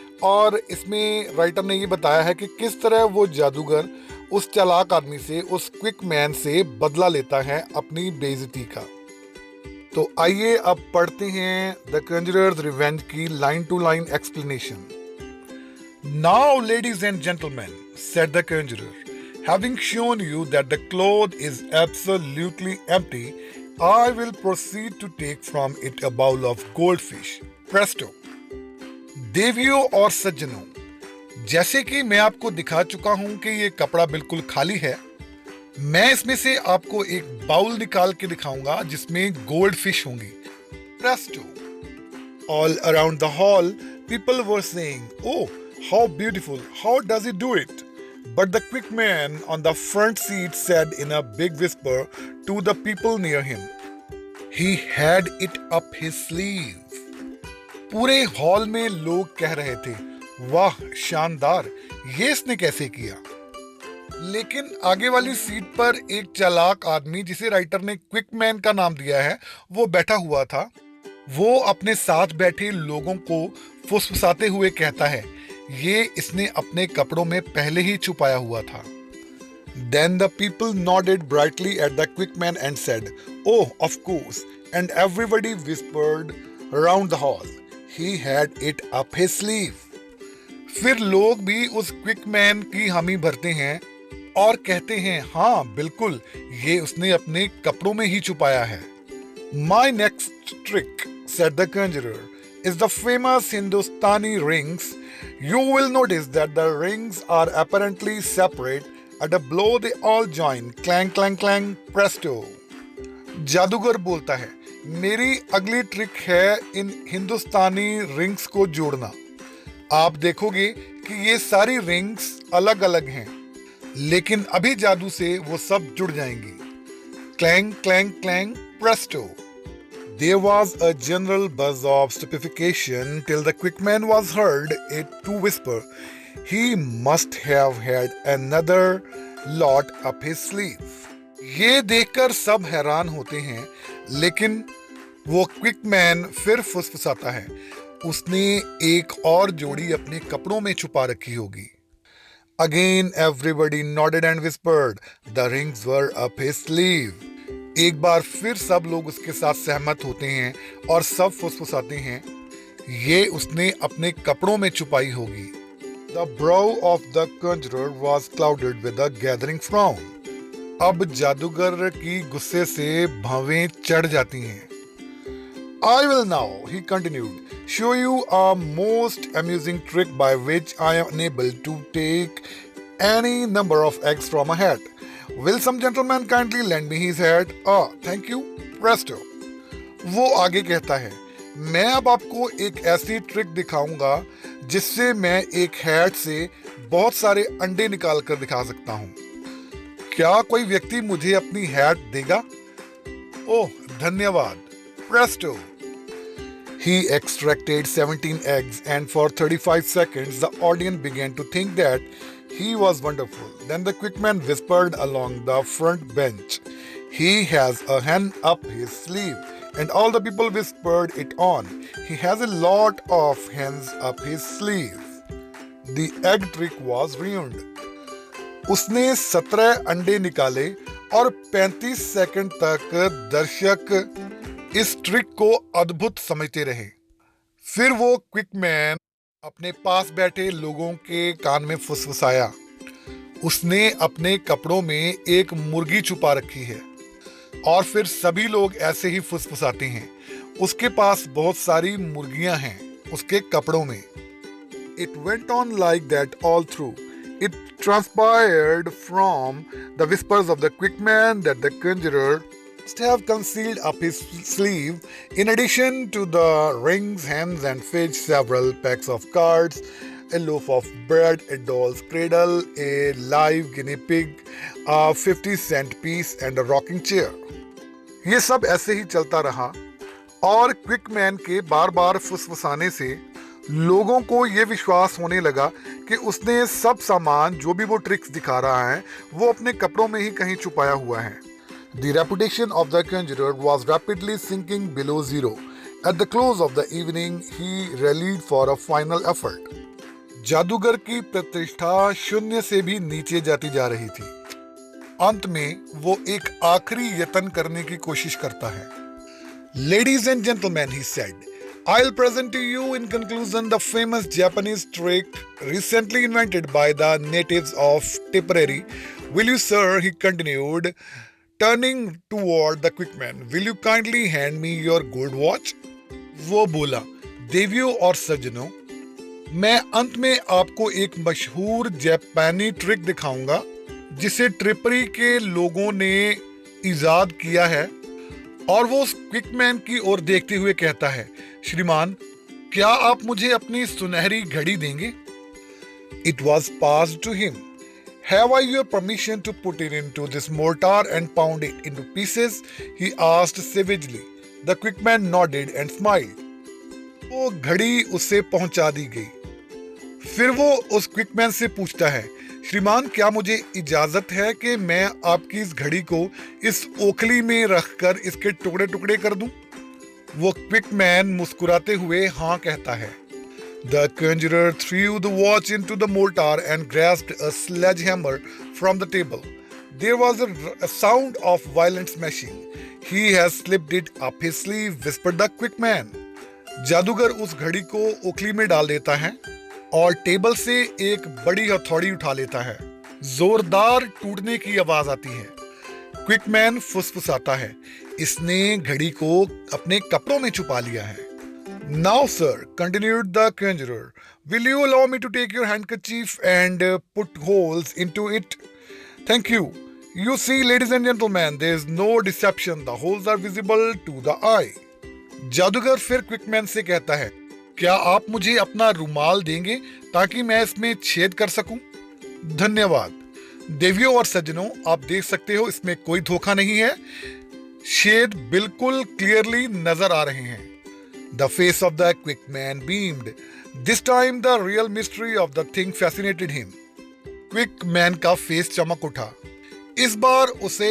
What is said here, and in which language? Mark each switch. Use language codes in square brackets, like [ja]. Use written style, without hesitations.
[hi] और इसमें राइटर ने ये बताया है कि किस तरह वो जादूगर उस चालाक आदमी से, उस क्विक मैन से बदला लेता है अपनी बेइज्जती का। तो आइए अब पढ़ते हैं द कंजरर्स रिवेंज की line to line explanation. [en] Now ladies and gentleman, said the conjurer, having shown you that the cloth is absolutely empty, I will proceed to take from it a bowl of goldfish. Presto! [hi] देवियों और सज्जनों, जैसे कि मैं आपको दिखा चुका हूं कि ये कपड़ा बिल्कुल खाली है, मैं इसमें से आपको एक बाउल निकाल के दिखाऊंगा जिसमें गोल्ड फिश होंगी। Presto! [en] All around the hall, people were saying, "Oh, how beautiful! How does he do it?" But the quick man on the front seat said in a big whisper to the people near him, "He had it up his sleeve." [hi] पूरे hall में लोग कह रहे थे, वाह शानदार, ये इसने कैसे किया। लेकिन आगे वाली सीट पर एक चालाक आदमी जिसे राइटर ने क्विक मैन का नाम दिया है वो बैठा हुआ था। वो अपने साथ बैठे लोगों को फुसफुसाते हुए कहता है, ये इसने अपने कपड़ों में पहले ही छुपाया हुआ था। [en] Then the people nodded brightly at the quick man and said, "Oh, of course," and everybody whispered around the hall, "He had it up his sleeve." [hi] फिर लोग भी उस क्विक मैन की हामी भरते हैं और कहते हैं, हाँ बिल्कुल, ये उसने अपने कपड़ों में ही छुपाया है। [en] My next trick, said the conjurer, is the famous Hindustani rings. You will notice that the rings are apparently separate. At a blow they all join. Clang, clang, clang, presto. [hi] जादूगर बोलता है, मेरी अगली ट्रिक है इन हिंदुस्तानी rings को जोड़ना। आप देखोगे कि ये सारी रिंग्स अलग अलग हैं, लेकिन अभी जादू से वो सब जुड़ जाएंगी। Clang clang clang Presto. [en] There was a general buzz of stupefaction till the quick man was heard it to whisper, "He must have had another lot up his sleeve." [hi] ये देखकर सब हैरान होते हैं, लेकिन वो क्विक मैन फिर फुसफुसाता है, उसने एक और जोड़ी अपने कपड़ों में छुपा रखी होगी। [en] Again everybody nodded and whispered, "The rings were up his sleeve." [hi] एक बार फिर सब लोग उसके साथ सहमत होते हैं और सब फुसफुसाते हैं, ये उसने अपने कपड़ों में छुपाई होगी। [en] The brow of the conjurer was clouded with a gathering frown. [hi] अब जादूगर की गुस्से से भवें चढ़ जाती हैं। [en] I will now, he continued, show you a most amusing trick by which I am unable to take any number of eggs from a hat. Will some gentleman kindly lend me his hat? Ah, thank you. Presto. [hi] वो आगे कहता है, मैं अब आपको एक ऐसी trick दिखाऊंगा जिससे मैं एक हैट से बहुत सारे अंडे निकाल कर दिखा सकता हूँ। क्या कोई व्यक्ति मुझे अपनी हैट देगा? ओह धन्यवाद। Presto. [en] He extracted 17 eggs and for 35 seconds the audience began to think that he was wonderful. Then the quick man whispered along the front bench, "He has a hen up his sleeve." And all the people whispered it on, "He has a lot of hens up his sleeve." The egg trick was ruined. [hi] उसने 17 अंडे निकाले और 35 second तक दर्शक इस trick को अद्भुत समझते रहे। फिर वो क्विक मैन अपने पास बैठे लोगों के कान में फुसफुसाया, उसने अपने कपड़ों में एक मुर्गी छुपा रखी है। और फिर सभी लोग ऐसे ही फुसफुसाते हैं। उसके पास बहुत सारी मुर्गियां हैं उसके कपड़ों में। [en] It went on like that all through. It transpired from the whispers of the quick man that the conjurer must have concealed up his sleeve, in addition to the rings, hens, and fish, several packs of cards, a loaf of bread, a doll's cradle, a live guinea pig, a 50-cent piece, and a rocking chair. [hi] ये सब ऐसे ही चलता रहा और quick man के बार बार फुसफुसाने से लोगों को ये विश्वास होने लगा कि उसने सब सामान जो भी वो ट्रिक्स दिखा रहा है वो अपने कपड़ों में ही कहीं छुपाया हुआ है। [en] The reputation of the conjurer was rapidly sinking below zero. At the close of the evening, he rallied for a final effort. [hi] जादूगर की प्रतिष्ठा शून्य से भी नीचे जाती जा रही थी। अंत में वो एक आखिरी यत्न करने की कोशिश करता है। [en] Ladies and gentlemen, he said, I'll present to you in conclusion the famous Japanese trick recently invented by the natives of Tipperary. Will you, sir, he continued, turning toward the quick man, will you kindly hand me your gold watch? [hi] वो बोला, देवियों और सज्जनों, मैं अंत में आपको एक मशहूर जापानी ट्रिक दिखाऊंगा जिसे ट्रिपरी के लोगों ने इजाद किया है। और वो उस क्विक मैन की ओर देखते हुए कहता है, श्रीमान, क्या आप मुझे अपनी सुनहरी घड़ी देंगे? [en] It was passed to him. Have I your permission to put it into this mortar and pound it into pieces? He asked savagely. The quick man nodded and smiled. [hi] वो घड़ी उससे पहुंचा दी गई। फिर वो उस क्विक मैन से पूछता है, श्रीमान, क्या मुझे इजाजत है कि मैं आपकी इस घड़ी को इस ओखली में रखकर इसके टुकड़े टुकड़े कर दूं? वो क्विक मैन मुस्कुराते हुए हाँ कहता है। [en] The conjurer threw the watch into the mortar and grasped a sledgehammer from the table. There was a sound of violent smashing. He has slipped it up his sleeve, whispered the quick man. [hi] जादूगर उस घड़ी को ओखली में डाल देता है और टेबल से एक बड़ी हथौड़ी उठा लेता है। जोरदार टूटने की आवाज आती है। क्विक मैन फुसफुसाता है, इसने घड़ी को अपने कपड़ों में छुपा लिया है। [en] Now, sir, continued the conjurer, will you allow me to take your handkerchief and put holes into it? Thank you. You see, ladies and gentlemen, there is no deception. The holes are visible to the eye. [hi] जादूगर फिर quick man से कहता है, क्या आप मुझे अपना रुमाल देंगे ताकि मैं इसमें छेद कर सकूं? धन्यवाद। देवियों और सज्जनों, आप देख सकते हो इसमें कोई धोखा नहीं है। छेद बिल्कुल क्लियरली नजर आ रहे हैं। [en] The face of the quick man beamed. This time the real mystery of the thing fascinated him. [hi] Quick man का फेस चमक उठा। इस बार उसे